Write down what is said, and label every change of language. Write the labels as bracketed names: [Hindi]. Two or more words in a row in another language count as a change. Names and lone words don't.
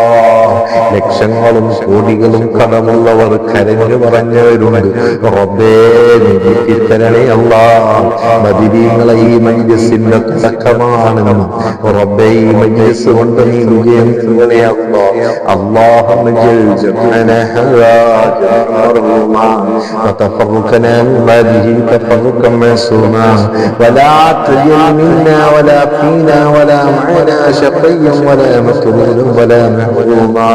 [Malayalam] ലക്ഷങ്ങളും കോടികളും കടമുള്ളവർ കരഞ്ഞു പറഞ്ഞവരുണ്ട് റബ്ബേ, നീ തരണേ അല്ലാഹ്. ബദരീങ്ങളെ ഈ മജ്ലിസിന്റെ തുടക്കമാണെന്ന് റബ്ബേ, ഈ മജ്ലിസ് കൊണ്ട് നീ വിജയം നൽകണേ അല്ലാഹ്. [Arabic] اللهم اجعل جمعنا هذا جمعا مرحوما وتفرقنا من بعده تفرقا معصوما ولا تجعل منا ولا فينا ولا معنا شقيا ولا مكروها ولا محروما.